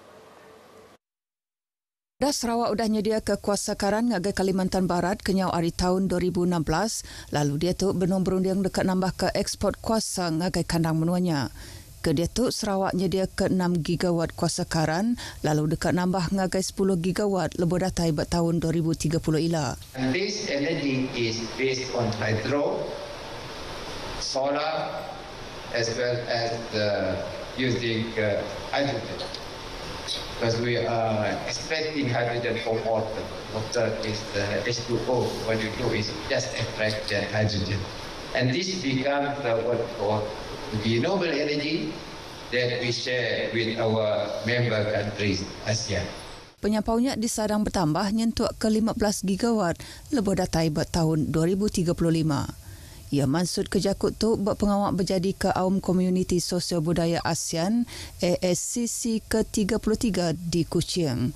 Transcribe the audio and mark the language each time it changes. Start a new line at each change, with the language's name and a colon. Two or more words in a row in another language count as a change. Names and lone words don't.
Iban: Sarawak udah nyedia ke kuasa karan ngagai Kalimantan Barat kenyau hari tahun 2016, lalu dia tu benung berunding dekat nambah ke ekspor kuasa ngagai kandang menuanya. Ke dia tu Sarawak nyedia ke 6 gigawatt kuasa karan, lalu dekat nambah ngagai 10 gigawatt lebih datai buat tahun 2030 ila.
English: And this energy is based on hydro, solar, as well as using hydrogen. Because we are expecting hydrogen from water. Water is H2O. What you do is just extract the hydrogen. And this becomes what we call renewable energy that we share with our member countries, ASEAN.
Iban: Penyampaunya disadang bertambah nyentuh ke 15 gigawatt lebih datai buat tahun 2035. Ia maksud kejakut tu buat pengawak berjadi ke Aum Komuniti Sosial Budaya ASEAN ASCC ke-33 di Kuching.